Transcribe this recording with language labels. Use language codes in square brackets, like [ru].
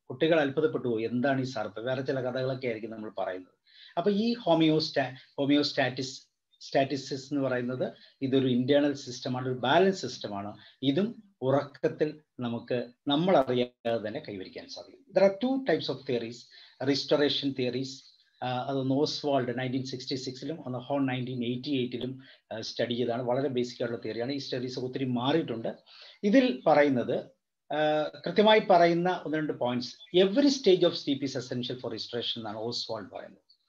[ml] കുട്ടികൾ അത്ഭുതപ്പെട്ടു പോകും, എന്താണ് ഈ സാർ, വേറെ ചില കഥകളൊക്കെ ആയിരിക്കും നമ്മൾ പറയുന്നത്. അപ്പൊ ഈ ഹോമിയോസ്റ്റാറ്റിസിസ് എന്ന് പറയുന്നത് ഇതൊരു ഇന്റേണൽ സിസ്റ്റമാണ്, ഒരു ബാലൻസ് സിസ്റ്റമാണ്. ഇതും ഉറക്കത്തിൽ നമുക്ക് നമ്മൾ അറിയാതെ തന്നെ കൈവരിക്കാൻ സാധിക്കും. [en] There are 2 types of theories, restoration theories. [ml] അതൊന്ന് ഓസ്വാൾഡ് 1966-ലും ഒന്ന് ഹോൺ 1988-ലും സ്റ്റഡി ചെയ്താണ്. വളരെ ബേസിക് ആയിട്ടുള്ള തിയറിയാണ്. ഈ സ്റ്റഡീസ് ഒത്തിരി മാറിയിട്ടുണ്ട്. ഇതിൽ പറയുന്നത് കൃത്യമായി പറയുന്ന 1-2 points. [en] every stage of sleep is essential for restoration [ml] എന്നാണ് ഓസ്വാൾഡ് പറയുന്നത്.